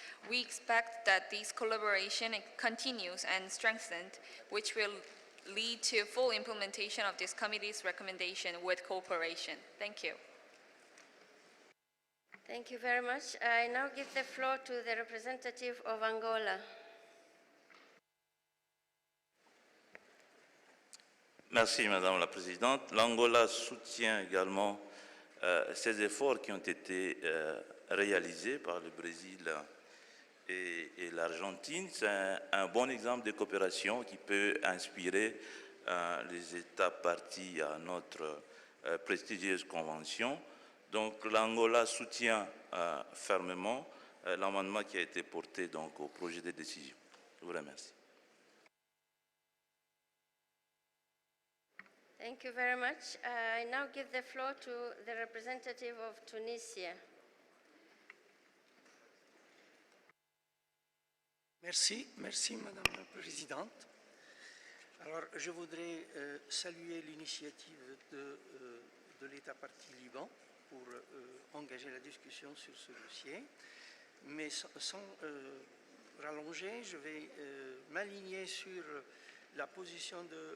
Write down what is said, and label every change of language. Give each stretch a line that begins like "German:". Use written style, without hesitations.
English: We expect that this collaboration continues and strengthened, which will lead to full implementation of this committee's recommendation with cooperation. Thank you. Thank you very much. I now give the floor to the representative of Angola.
French: Merci, Madame la Présidente. L'Angola soutient également ces efforts qui ont été réalisés par le Brésil et l'Argentine. C'est un bon exemple de coopération qui peut inspirer les États partis à notre prestigieuse convention. Donc l'Angola soutient fermement l'amendement qui a été porté donc, au projet de décision. Je vous remercie.
English: Thank you very much. I now give the floor to the representative of Tunisia.
French: Merci Madame la Présidente. Alors, je voudrais saluer l'initiative de l'État partie Liban pour engager la discussion sur ce dossier, mais sans rallonger, je vais m'aligner sur la position